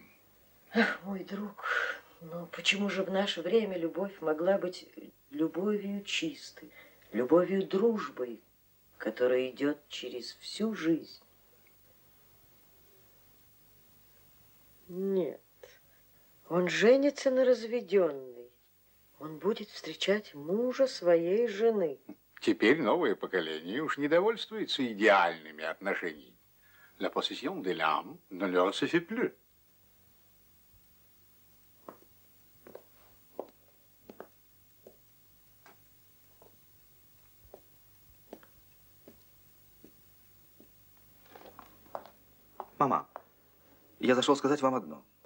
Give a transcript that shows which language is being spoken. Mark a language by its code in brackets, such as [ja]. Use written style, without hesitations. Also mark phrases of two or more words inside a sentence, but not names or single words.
[ru] Ах, мой друг, но почему же в наше время любовь могла быть любовью чистой, любовью дружбой, которая идет через всю жизнь? Нет, он женится на разведенной. Он будет встречать мужа своей жены. Теперь новое поколение уж не довольствуется идеальными отношениями. [fr] La possession de l'âme ne leur suffit plus. [ru] Мама, я зашел сказать вам одно.